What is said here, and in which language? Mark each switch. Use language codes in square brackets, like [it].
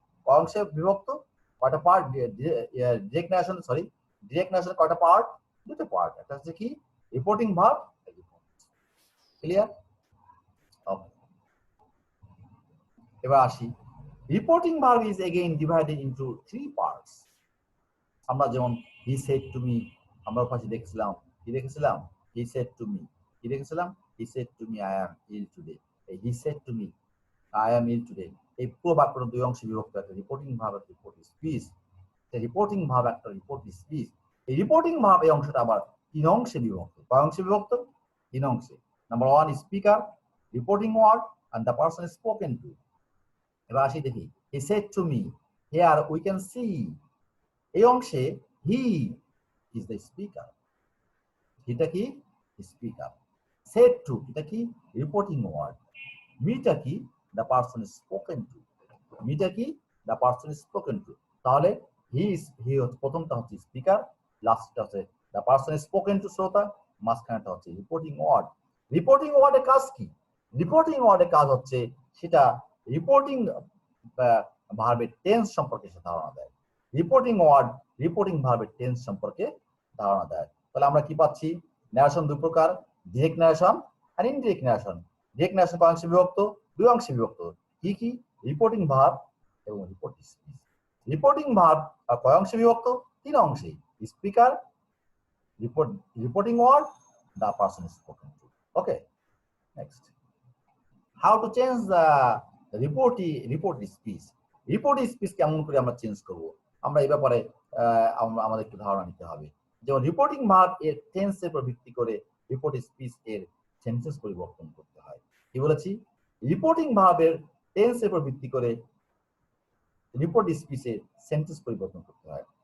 [bn] অংশে বিভক্ত। কয়টা পার্ট? ডিরেক্ট ন্যারেশন কয়টা পার্ট? দুটো পার্ট। একটা হচ্ছে কি? Reporting verb. ক্লিয়ার? [en] এবার আসি, reporting verb is again divided into three parts. [bn] আমরা যেমন [en] he said to me, [bn] আমরা পাশে দেখছিলাম, কি দেখেছিলাম? [en] he said to me, কি লিখেছিলাম? He said to me I am ill today. [bn] এই [en] he said to me I am ill today, [bn] এই পুরো বাক্যটা দুই অংশে বিভক্ত, একটা রিপোর্টিং ভার্ব, একটা রিপোর্ট স্পিচ। রিপোর্টিং ভার্ব একটা রিপোর্ট স্পিচ। এই রিপোর্টিং ভার্ব এই অংশটা আবার তিন অংশে বিভক্ত। কয় অংশে বিভক্ত? তিন অংশে। [en] Number one speaker, reporting word, and the person is spoken to. এবার আসি দেখি, he said to me, here we can see, [bn] এই অংশে [en] he is the speaker, [bn] এটা কি? স্পিকার। said to এটা কি? Reporting word. মিটা কি? [en] the person is spoken to, [bn] মিটা কি? [en] the person is spoken to। [bn] তাহলে হি প্রথমটা হচ্ছে স্পিকার, লাস্টটা হচ্ছে the person is spoken to শ্রোতা, মাঝখানেটা হচ্ছে রিপোর্টিং ওয়ার্ড। রিপোর্টিং ওয়ার্ডের কাজ কি? রিপোর্টিং ওয়ার্ডের কাজ হচ্ছে সেটা রিপোর্টিং ভার্বের টেন্স সম্পর্কে সে ধারণা দেয়। রিপোর্টিং ওয়ার্ড রিপোর্টিং ভার্বের টেন্স সম্পর্কে ধারণা দেয়। তাহলে আমরা কি পাচ্ছি? ন্যারেশন দুই প্রকার, ডিরেক্ট ন্যারেশন আর ইনডিরেক্ট ন্যারেশন। ডিরেক্ট ন্যারেশন কয় অংশে বিভক্ত? দুই অংশে বিভক্ত। কি কি? রিপোর্টিং ভার্ব এবং রিপোর্ট স্পিচ। রিপোর্টিং ভার্ব কয় অংশে বিভক্ত? তিন অংশে। [en] Speaker, reporting word, the person is spoken to. Okay, next. How to change the report speech? [bn] Report speech কেমন করে আমরা চেঞ্জ করব, আমরা এই ব্যাপারে আমাদের একটু ধারণা নিতে হবে। যেমন রিপোর্টিং ভার্ব এর টেন্সের উপর ভিত্তি করে রিপোর্ট স্পিচ এর সেন্টেন্স পরিবর্তন করতে হয়। কি বলেছি? রিপোর্টিং ভার্বের টেন্সের উপর ভিত্তি করে রিপোর্ট স্পিচের সেন্টেন্স পরিবর্তন করতে হয়।